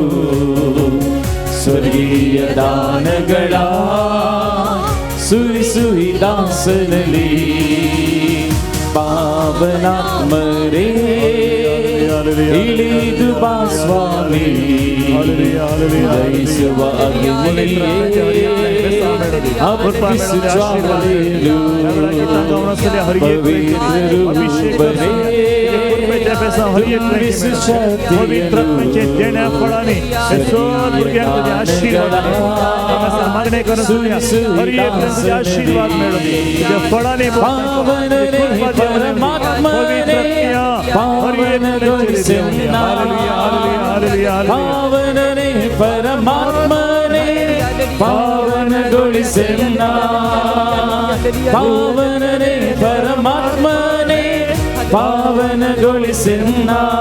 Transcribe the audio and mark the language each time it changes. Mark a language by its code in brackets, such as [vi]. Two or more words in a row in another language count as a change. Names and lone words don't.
[kn] ಸ್ವರ್ಗೀಯ ದಾನಗಳ ಸುರಿಸು ಈ ದಾಸನಲ್ಲಿ. ಪಾವನಾತ್ಮರೇ ಇಳಿದು ಬಾ ಸ್ವಾಮಿ, ದಯಿಸುವ ಅಗ್ನಿಯೇ ಹಬ್ಬಿಸು ಜ್ವಾಲೆಯನು. [kok] पवित्र देण्या फळांनी सगळ्या भुरग्यांक मागणे करून हर एक आशीर्वाद मेळो. तुझ्या फळांनी [kn] ಪಾವನನೇ ಪರಮಾತ್ಮನೇ ಪಾವನಗೊಳಿಸೆನ್ನ. ಪಾವನನೇ ಪರಮಾತ್ಮನೇ ಪಾವನಗೊಳಿಸೆನ್ನ.